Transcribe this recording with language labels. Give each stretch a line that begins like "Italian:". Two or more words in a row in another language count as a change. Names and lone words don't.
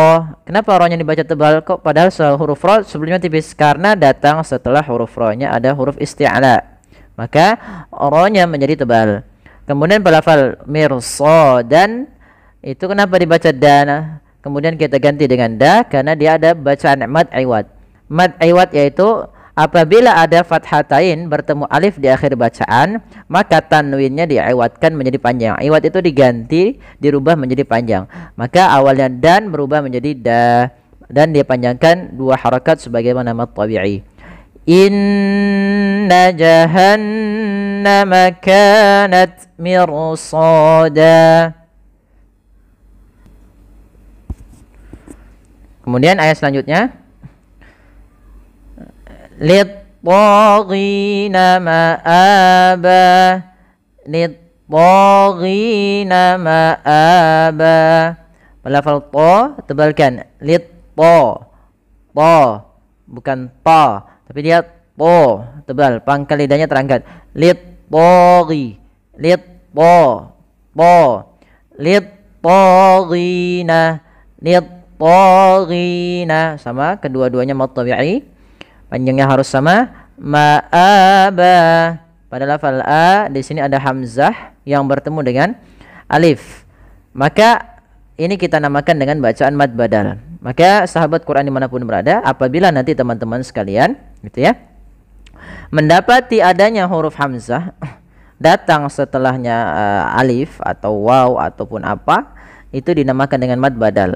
Indonesian: Kenapa ra-nya dibaca tebal kok padahal huruf ra sebelumnya tipis? Karena datang setelah huruf ra-nya ada huruf isti'la, maka ra-nya menjadi tebal. Kemudian pelafal mirsadan itu kenapa dibaca dana? Kemudian kita ganti dengan da karena dia ada bacaan mad iwad. Mad iwad yaitu apabila ada fathatain bertemu alif di akhir bacaan, maka tanwinnya diiwadkan menjadi panjang. Iwad itu diganti, dirubah menjadi panjang. Maka awalnya dan berubah menjadi da dan dia panjangkan 2 harakat sebagaimana mad tabi'i.
Arabic: إِنَّ جَهَنَّمَ كَانَتْ مِرْصَادًا.
Indonesian: Kemudian ayat selanjutnya,
Arabic: لِلطَّاغِينَ مَآبًا. لِلطَّاغِينَ مَآبًا.
Indonesian: Pelafal ta tebalkan.
Arabic: Lit-ta.
Indonesian: Ta bukan ta, tapi dia po tebal, pangkal lidahnya terangkat.
Arabic: لِلطَّاغِي، لِلطَّا، po، لِلطَّاغِينَ، لِلطَّاغِينَ,
Indonesian: sama kedua-duanya mad tabi'i, panjangnya harus sama. Ma'aba, pada lafal a di sini ada hamzah yang bertemu dengan alif, maka ini kita namakan dengan bacaan mad badal. Maka sahabat Quran dimanapun berada, apabila nanti teman-teman sekalian gitu ya, mendapati adanya huruf hamzah datang setelahnya alif atau waw ataupun apa, itu dinamakan dengan mad badal.